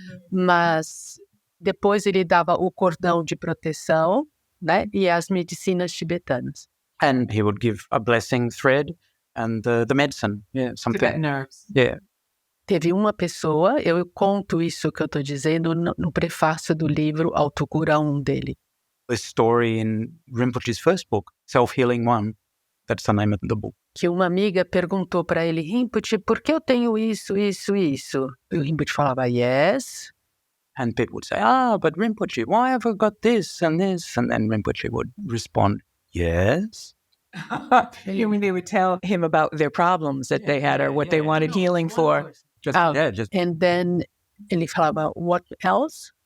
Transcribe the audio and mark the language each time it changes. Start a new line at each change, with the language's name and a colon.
Portuguese: Mas depois ele dava o cordão de proteção, né, e as medicinas tibetanas.
English: And he would give a blessing thread and the medicine, something. Tibetan herbs. Yeah.
Portuguese: Teve uma pessoa, eu conto isso que eu estou dizendo no prefácio do livro Autocura 1 dele.
English: A story in Rinpoche's first book, Self-Healing 1, that's the name of the book.
Portuguese: Que uma amiga perguntou para ele, Rinpoche, por que eu tenho isso, isso, isso? E o Rinpoche falava, yes.
English: And people would say, but Rinpoche, why have I got this? And then Rinpoche would respond, yes. You mean they would tell him about their problems that they had or what they wanted healing for? Just And then
Portuguese: ele falava,
English: what else?